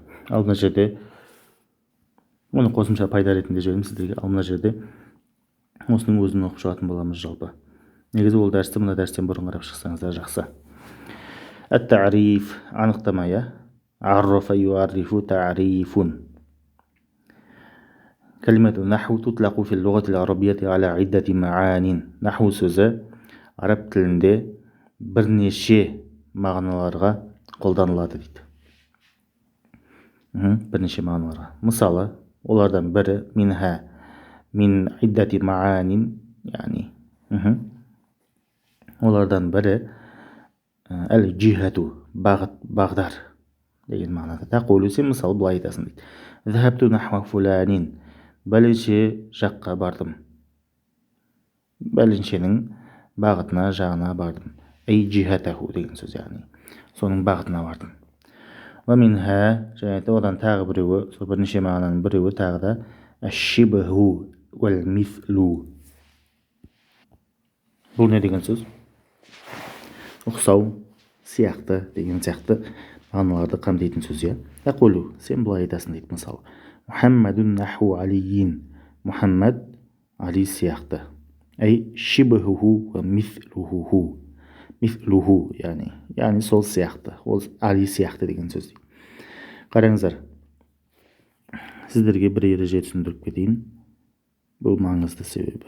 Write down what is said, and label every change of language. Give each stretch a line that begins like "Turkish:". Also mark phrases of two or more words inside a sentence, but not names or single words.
Kazakh: Ал мына жерде оны қосымша пайда ретінде жіберемін сіздерге. Ал мына жерде осының өзін оқып шығатын боламыз жалпы. Негізі ол дәрісті мына дәрістен бұрын қарап шықсаңыздар жақсы.
Arabic: التعريف, анықтама, عرّف يعرّف تعريفا. كلمة النحو تطلق في اللغة العربية على عدة معان.
Kazakh: نحو сөзі араб тілінде бірнеше мағыналарға қолданылады дейді. Бірнеше мағыналарға. Мысалы, олардан бірі
Arabic: منها، من عدة معان,
Kazakh: яғни олардан бірі әл-джихату, бағыт, бағдар деген мағынада. Тақулу, сен мысалы былай айтасың дейді.
Arabic: ذهبت نحو فلان,
Kazakh: бәленше жаққа бардым. Бәленшенің бағытына, жағына бардым.
Arabic: أي جهته
Kazakh: деген сөз, яғни соның бағытына бардым.
Arabic: ومنها,
Kazakh: және одан тағы біреуі, сол бірнеше мағынаның біреуі тағы да
Arabic: الشبه والمثل.
Kazakh: Бұл не деген сөз? Ұқсау, сияқты деген сияқты мағыналарды қамтитын сөз. Тақулу, сен былай айтасың дейді. Мысалы,
Arabic: محمد نحو علي,
Kazakh: Мухаммад али сияқты.
Arabic: أي شبهه ومثله.
Kazakh: Мифлуху, яғни сол сияқты, ол али сияқты деген сөз. Қараңыздар, сіздерге бір ереже түсіндіріп кетейін. Бұл маңызды себебі.